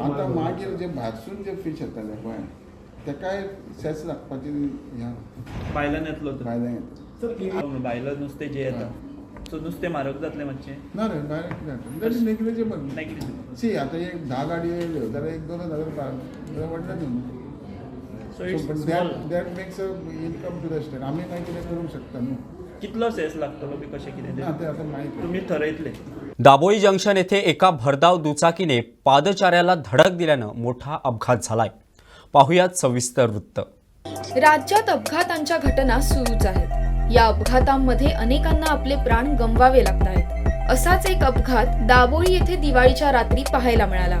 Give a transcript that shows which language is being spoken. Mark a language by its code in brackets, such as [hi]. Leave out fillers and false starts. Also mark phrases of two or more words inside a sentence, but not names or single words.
[kok] आतां मागीर जे भायरसून जे फीश येताले गोंयांत तेकाय सेस लागपाची भायल्यान येतलो तो. भायल्यान येता. भायलं नुस्तें जें येता सो नुस्तें म्हारग जातलें मातशें. ना रे भायर कितें [en] that is negligible. [kok] नेग्लिजिबल. सी आतां एक 10 गाडयो येयल्यो जाल्यार 1-2 हजार व्हडले न्हू. [en] so it's बट स्मॉल. that makes a income to the state. [kok] आमी मागीर कितें करूंक शकता न्हू. कितलो सेस लागतलो बी कशें कितें ना तें तें आतां माहीत तुमी थरयतले. [mr] दाबोळी जंक्शन येथे एका भरधाव दुचाकीने पादचाऱ्याला धडक दिल्यानं मोठा अपघात झालाय. पाहुयात सविस्तर वृत्त. राज्यात अपघातांच्या घटना सुरूच आहेत. या अपघातांमध्ये अनेकांना आपले प्राण गमवावे लागत आहेत. असाच एक अपघात दाबोळी येथे दिवाळीच्या रात्री पाहायला मिळाला.